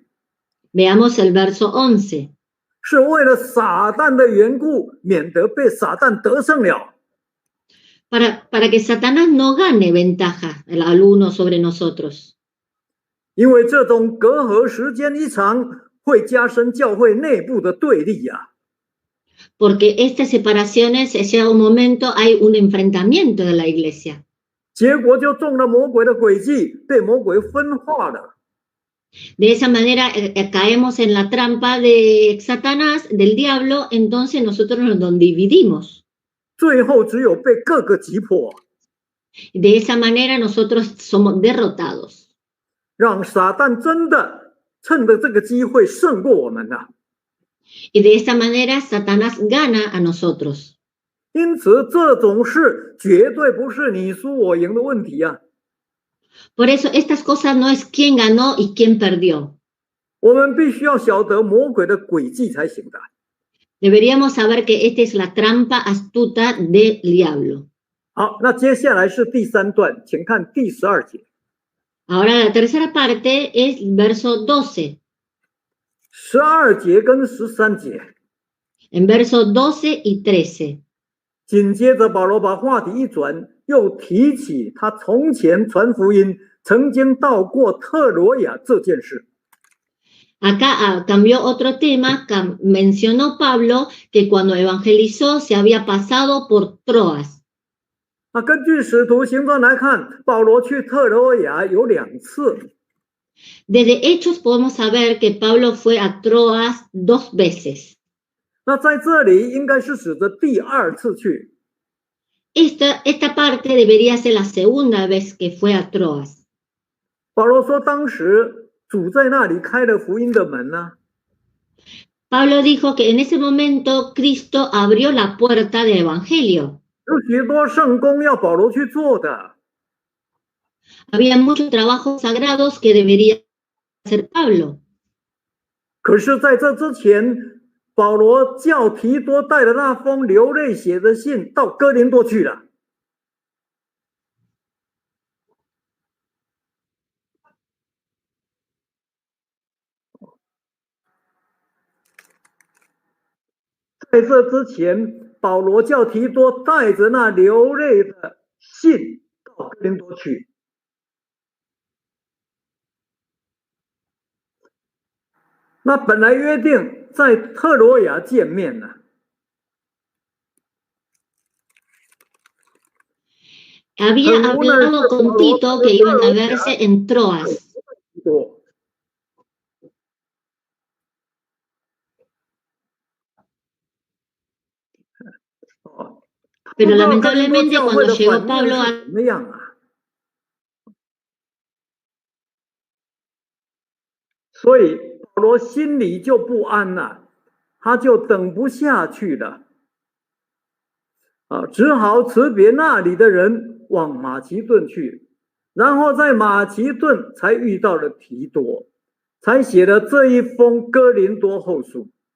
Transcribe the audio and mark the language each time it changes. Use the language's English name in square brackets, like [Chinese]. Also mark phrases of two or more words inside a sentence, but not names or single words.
[Spanish] Veamos el verso 11. [Chinese] 是为了撒旦的缘故，免得被撒旦得胜了。 [Spanish] Para que Satanás no gane ventaja al uno sobre nosotros. [Chinese] 因为这种隔阂时间一长，会加深教会内部的对立啊。 [Spanish] Porque estas separaciones, llega un momento, hay un enfrentamiento de la iglesia. [Chinese] 结果就中了魔鬼的诡计，被魔鬼分化了。 [Spanish] De esa manera caemos en la trampa de Satanás, del diablo, entonces nosotros nos dividimos. [Chinese] 最后只有被各个击破。 [Spanish] De esa manera nosotros somos derrotados. [Chinese] 让撒旦真的趁着这个机会胜过我们了。 [Spanish] Y de esa manera Satanás gana a nosotros. [Chinese] 因此，这种事绝对不是你输我赢的问题啊。 [Spanish] Por eso estas cosas no es quién ganó y quién perdió. [Chinese] 我们必须要晓得魔鬼的诡计才行的。 [Spanish] Deberíamos saber que esta es la trampa astuta del diablo. [Chinese] 好，那接下来是第3段，请看第12节。 [Spanish] Ahora la tercera parte es verso 12. [Chinese] 12 节跟13节。 [Spanish] En verso 12 y 13. [Chinese] 紧接着保罗把话题一转，又提起他从前传福音曾经到过特罗亚这件事。 [Spanish] Acá cambió otro tema, mencionó Pablo que cuando evangelizó se había pasado por Troas. [Chinese] 那根据使徒行传来看，保罗去特罗亚有2次。 [Spanish] Desde Hechos podemos saber que Pablo fue a Troas 2 veces. [Chinese] 那在这里应该是指的第2次去。 [Spanish] Esta parte debería ser la segunda vez que fue a Troas. [Chinese] 保罗说，当时主在那里开了福音的门呢。 [Spanish] Pablo dijo que en ese momento Cristo abrió la puerta del evangelio. [Chinese] 有许多圣工要保罗去做的。 [Spanish] Había muchos trabajos sagrados que debería hacer Pablo. [Chinese] 可是在这之前，保罗叫提多带着那封流泪写的信到哥林多去了。在这之前，保罗叫提多带着那流泪的信到哥林多去。那本来约定在特罗亚见面呢。 [Spanish] Había hablado con Tito que iban a verse en Troas. Pero lamentablemente cuando llegó Pablo a... [Chinese] 怎么样啊？所以保罗心里就不安了，他就等不下去了，只好辞别那里的人往马其顿去，然后在马其顿才遇到了提多，才写了这一封哥林多后书。